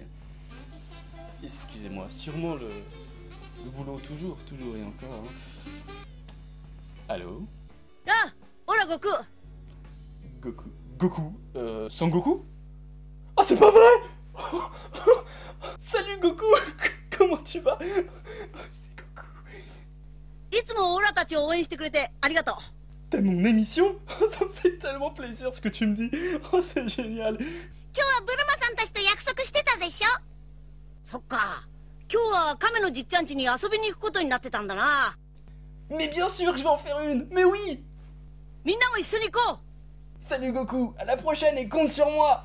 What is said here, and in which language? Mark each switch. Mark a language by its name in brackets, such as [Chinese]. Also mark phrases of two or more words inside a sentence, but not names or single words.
[French] Excusez-moi, sûrement le boulot toujours et encore. Hein. Allô? Ah! Hola Goku! Goku? Sangoku? Oh, c'est pas vrai! Salut Goku! Comment tu vas? C'est Goku. [Japanese] いつもオラたちを応援してくれてありがとう。 [French] T'as mon émission? Ça me fait tellement plaisir ce que tu me dis. Oh, c'est génial. [Japanese] 今日はブルマさんたちと約束してたでしょ。そっか。今日は亀のじっちゃん家に遊びに行くことになってたんだな。 [French] Mais bien sûr que je vais en faire une! Mais oui! [Japanese] みんなも一緒に行こう。 [French] Salut Goku! À la prochaine et compte sur moi!